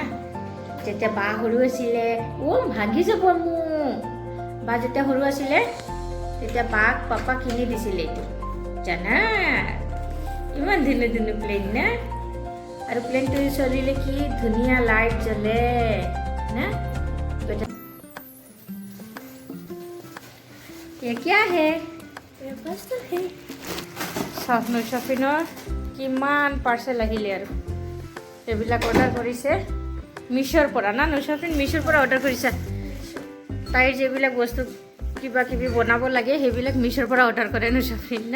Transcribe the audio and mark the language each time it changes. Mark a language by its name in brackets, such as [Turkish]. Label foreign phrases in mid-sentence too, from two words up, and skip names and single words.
[Assamese] যেতিয়া বা সৰু আছিলে, ভাঙি যাব মোৰ। বা যেতিয়া সৰু আছিলে তেতিয়া বাক পাপা কিনি দিছিলে এইটো জানা? ইমান ধুনীয়া ধুনীয়া প্লেন না? আৰু প্লেনটো চলিলে কি ধুনীয়া লাইট জ্বলে না? [Hindi] ये क्या है? ये बस तो है। [Assamese] স্বপ্ন শ্বপিঙৰ কিমান পাৰ্চেল আহিলে আৰু এইবিলাক অৰ্ডাৰ কৰিছে মিছ'ৰ পৰা না? নশ্বপিন মিছ'ৰ পৰা অৰ্ডাৰ কৰিছা? তাইৰ যিবিলাক বস্তু কিবা কিবি বনাব লাগে সেইবিলাক মিছ'ৰ পৰা অৰ্ডাৰ কৰে নশ্বপিন না?